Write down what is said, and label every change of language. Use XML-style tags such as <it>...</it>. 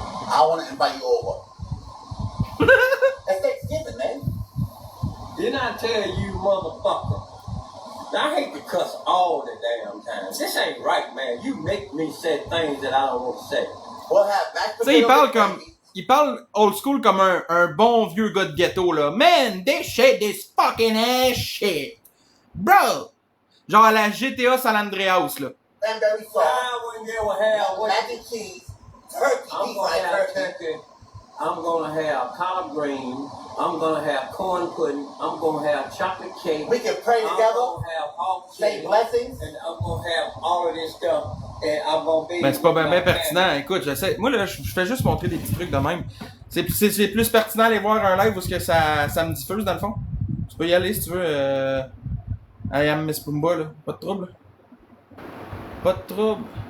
<en>I want to invite you over. That's Thanksgiving, man. Didn't I tell you, motherfucker? I hate to cuss all the damn time. This ain't right, man. You make me say things that I don't want to say. What happened?</en> <fr>Tu sais, il parle old school comme un bon vieux gars de ghetto, là.</fr> <en>Man, this shit is fucking ass shit. Bro!</en> <fr>Genre à la GTA San Andreas, là.</fr> <en>Cranberry sauce. Mac and cheese. Turkey. I'm gonna have turkey. I'm gonna have collard greens. I'm gonna have corn pudding. I'm gonna have chocolate cake. We can pray together. I'm gonna have hog say blessings. And I'm gonna have all of this stuff. And I'm gonna be.</en> <fr>Ben c'est pas bien pertinent. Écoute, j'essaie. Moi là, je fais juste montrer des petits trucs de même. C'est plus pertinent d'aller voir un live où que ça me diffuse dans le fond. Tu peux y aller si tu veux.</fr> <en>I am Miss Pumba</en> <fr>là. Pas de trouble. Pas de trouble.</fr>